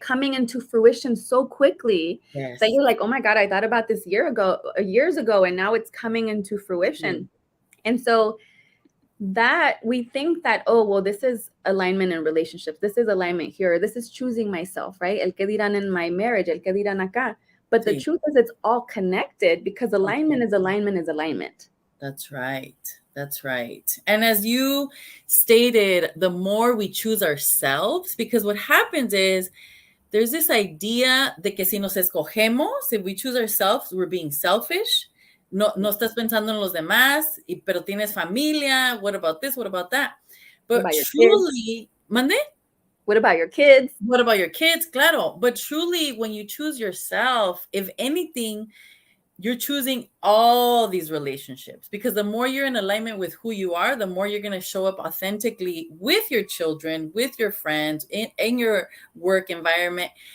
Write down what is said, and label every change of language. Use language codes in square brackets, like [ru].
[en] Coming into fruition so quickly that you're like, oh my God, I thought about this years ago, and now it's coming into fruition. And so that we think that, oh, well, this is alignment in relationships. This is alignment here. This is choosing myself, right? [es] El que dirán [en] in my marriage, [es] el que dirán acá. [en] But the truth is it's all connected because alignment is alignment is alignment. That's right. That's right. And as you stated, the more we choose ourselves, because what happens is there's this idea [es] de que si nos escogemos, [en] if we choose ourselves, we're being selfish. [es] No estás pensando en los demás, pero tienes familia. [en] What about this? What about that? But truly, [es] ¿mande? [en] What about your kids? What about your kids? [es] Claro. [en] But truly, when you choose yourself, if anything, you're choosing all these relationships, because the more you're in alignment with who you are, the more you're going to show up authentically with your children, with your friends, in your work environment.